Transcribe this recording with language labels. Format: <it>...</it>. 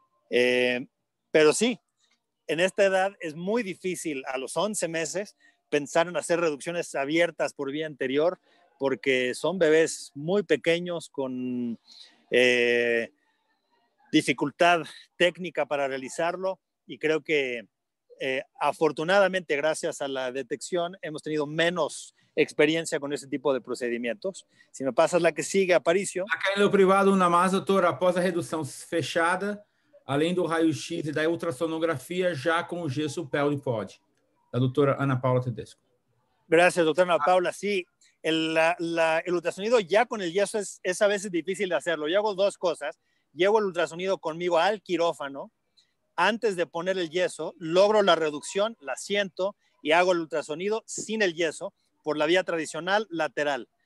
<es>Pero sí, en esta edad es muy difícil a los 11 meses pensar en hacer reducciones abiertas por vía anterior porque son bebés muy pequeños con dificultad técnica para realizarlo y creo que afortunadamente gracias a la detección hemos tenido menos experiencia</es> <pt>com esse tipo de procedimentos. Se me passas lá que siga, Aparicio. Aqui no privado, uma mais, doutor, após a redução fechada, além do raio-x e da ultrassonografia, já com o gesso pélvico pode. Da doutora Ana Paula Tedesco.</pt> <es>Gracias, doctora Ana Paula. Sí, el ultrasonido ya con el yeso es a veces difícil de hacerlo. Yo hago dos cosas. Llevo el ultrasonido conmigo al quirófano. Antes de poner el yeso, logro la reducción, la siento y hago el ultrasonido sin el yeso por la vía tradicional lateral.</es>